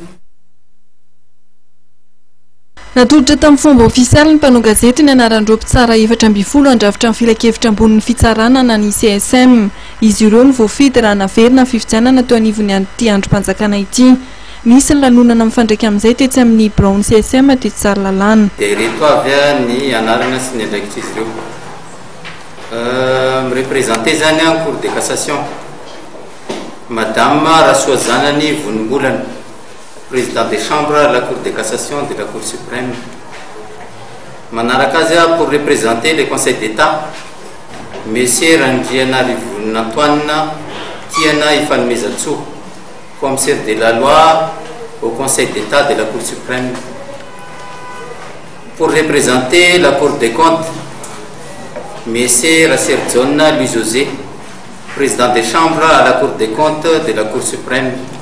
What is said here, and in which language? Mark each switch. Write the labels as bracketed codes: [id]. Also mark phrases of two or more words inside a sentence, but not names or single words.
[mg] Natolotra tamin'ny fomba ofisialy ny mpanao gazety ny anaran'ireo mpitsara 7 an-drafitra ny filakevitra ambony fitsarana na ny CSM. Izy ireo ny voafidy raha naverina fifidianana teo anivony an'ity androm-panjakana ity. Nisy ny lanonana mifandraika amin'izay tetsy amin'ny Brown CSM tetsy Tsaralalàna. Dia reto avy ny anarana sy ny andraikitr'izy ireo. Mirepresenté zany [fr] en cour de cassation Madame Rasoazanany Vonimbolana, président des chambres à la cour de cassation de la cour suprême. [mg] Manaraka azy [fr] pour représenter le conseil d'état Monsieur Randrianarivon Antoine Tiana Ifanomezatso, commissaire de la loi au conseil d'état de la cour suprême. Pour représenter la cour des comptes Monsieur Rasserzona Louis José, président des chambres à la cour des comptes de la cour suprême.